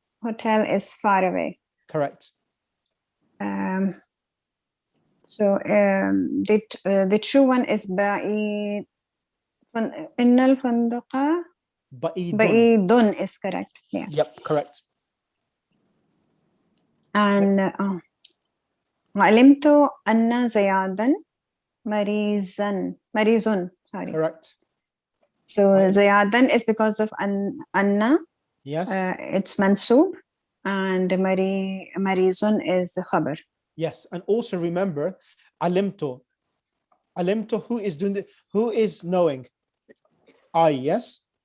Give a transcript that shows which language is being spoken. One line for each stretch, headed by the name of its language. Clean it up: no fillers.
English: Hotel is far away. Correct. So the true one is
Arabic: بعيد. إن الفندق Ba'idun. بعيد
English: is correct. Yeah. Yep, correct. And
Arabic: علمت أن زيادا مريض.
English: Sorry. Correct. So
Arabic: زيادا
English: is because of
Arabic: أن.
English: Yes. It's mansub, and مريض is the khabar. Yes, and also remember,
Arabic: alimto. Alimto,
English: who is knowing? I, yes?